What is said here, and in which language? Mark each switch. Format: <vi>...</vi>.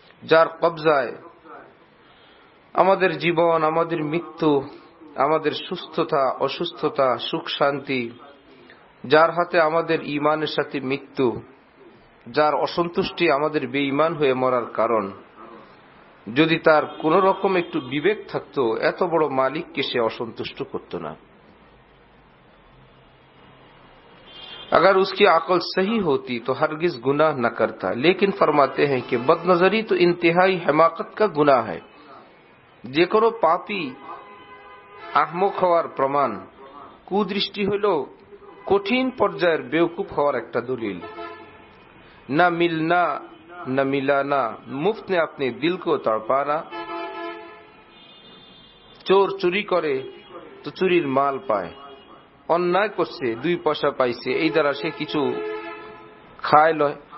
<bn>যার কবজায় আমাদের জীবন, আমাদের মৃত্যু, আমাদের সুস্থতা অসুস্থতা, সুখ শান্তি, যার হাতে আমাদের ঈমানের সাথে মৃত্যু, যার অসন্তুষ্টি আমাদের বেঈমান হয়ে মরার কারণ, যদি তার কোন রকম একটু বিবেক থাকতো এত বড় মালিককে সে অসন্তুষ্ট করত না।</bn> <hi>अगर उसकी अकल सही होती तो हरगिज गुनाह न करता। लेकिन फरमाते हैं कि बदनजरी तो इंतहाई हिमाकत का गुनाह है।</hi> <bn>যে কোনো পাপী আহমক হওয়ার প্রমাণ। কুদৃষ্টি হইল কঠিন পর্যায়ের বেওকুফ হওয়ার একটা দলিল।</bn> <hi>না মিলনা না মিলানা, মুফত ने अपने दिल को तड़पाना।</hi> <bn>চোর চুরি করে তো চুরির মাল পায়, অন্যায় করছে 2 পয়সা পাইছে এই দ্বারা সে কিছু খায় লয়।</bn>